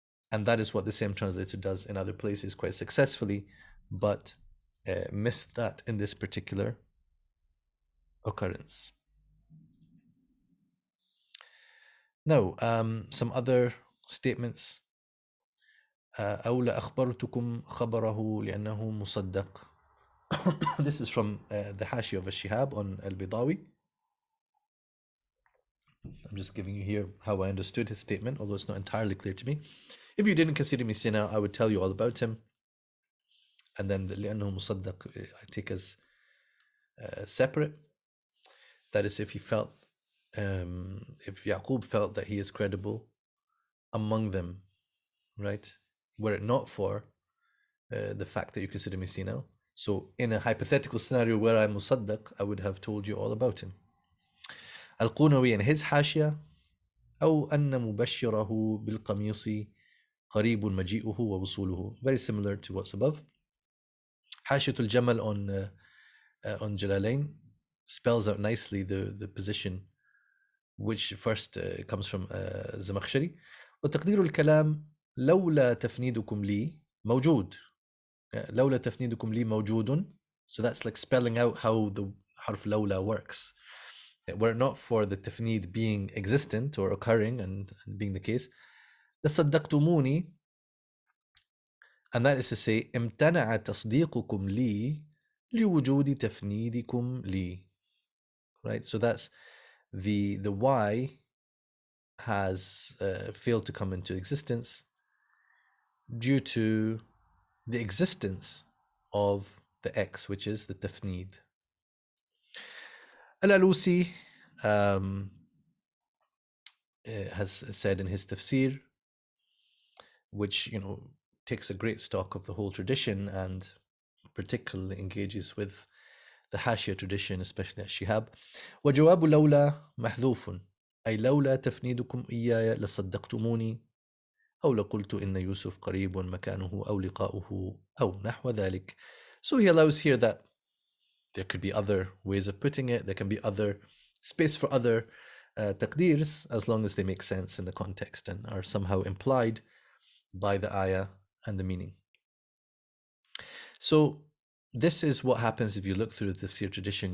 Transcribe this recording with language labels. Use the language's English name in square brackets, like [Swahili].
[English] And that is what the same translator does in other places quite successfully, but missed that in this particular occurrence. Now, some other statements. [Arabic] أولى أخبرتكم خبره لأنه مصدق. [English] This is from the Hashi of Al-Shihab on Al-Bidawi. I'm just giving you here how I understood his statement, although it's not entirely clear to me. If you didn't consider me sinner, I would tell you all about him. And then [Arabic] لأنه مصدق [English] I take as separate. That is, if he felt, if Yaqub felt that he is credible among them, right? Were it not for the fact that you consider me sinner. So in a hypothetical scenario where I'm musaddaq, I would have told you all about him. Al-Qunawi in his Hashia, [Arabic] أو أن مبشره بالقميص قريب مجيئه ووصوله. [English] Very similar to what's above. Hashiatul Jamal on Jalalain spells out nicely the position which first comes from Zamakhshari. [Arabic] وتقدير الكلام لولا تفنيدكم لي موجود. لولا تفنيدكم لي موجود. [English] So that's like spelling out how the harf lawla works. Were it not for the tafnid being existent or occurring and being the case, [Arabic] لصدقتموني, [English] and that is to say, [Arabic] امتنع تصديقكم لي لوجود تفنيدكم لي. [English] Right? So that's the Y has failed to come into existence due to the existence of the X, which is the tafnid. Al-Alusi has said in his tafsir, which takes a great stock of the whole tradition and particularly engages with the Hashia tradition, especially at Shihab. [Arabic] وجواب لولا محذوف أي لولا تفنيدكم إياي لصدقتموني أو لقلت إن يوسف قريب مكانه أو لقاؤه أو نحو ذلك. [English] So he allows here that there could be other ways of putting it. There can be other space for other taqdeers, as long as they make sense in the context and are somehow implied by the ayah and the meaning. So this is what happens if you look through the tafsir tradition.